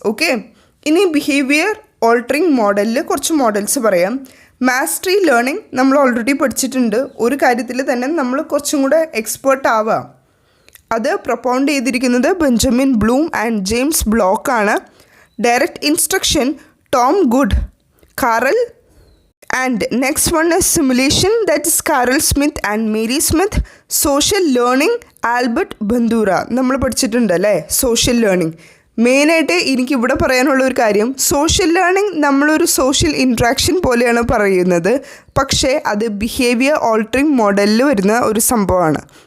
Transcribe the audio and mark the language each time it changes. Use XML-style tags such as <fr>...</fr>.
<ml>Okay, ഇനി behaviour altering മോഡലിൽ കുറച്ച് മോഡൽസ് പറയാം. മാസ്റ്ററി ലേണിംഗ് നമ്മൾ ഓൾറെഡി പഠിച്ചിട്ടുണ്ട്. ഒരു കാര്യത്തിൽ തന്നെ നമ്മൾ കുറച്ചും കൂടെ എക്സ്പേർട്ട് ആവുക. അത് പ്രൊപ്പൗണ്ട് ചെയ്തിരിക്കുന്നത് ബെഞ്ചമിൻ ബ്ലൂം ആൻഡ് ജെയിംസ് ബ്ലോക്കാണ്. Direct instruction Tom good, Karl.</ml> <en>And next one is simulation, that is Carol Smith and Mary Smith.</en> <ml>Social learning Albert ബന്ദൂര. നമ്മൾ പഠിച്ചിട്ടുണ്ടല്ലേ സോഷ്യൽ ലേണിംഗ്. മെയിനായിട്ട് എനിക്കിവിടെ പറയാനുള്ള ഒരു കാര്യം, സോഷ്യൽ ലേണിംഗ് നമ്മളൊരു സോഷ്യൽ ഇൻട്രാക്ഷൻ പോലെയാണ് പറയുന്നത്, പക്ഷേ അത് ബിഹേവിയർ ഓൾട്ടറിങ് മോഡലിൽ വരുന്ന ഒരു സംഭവമാണ്.</ml>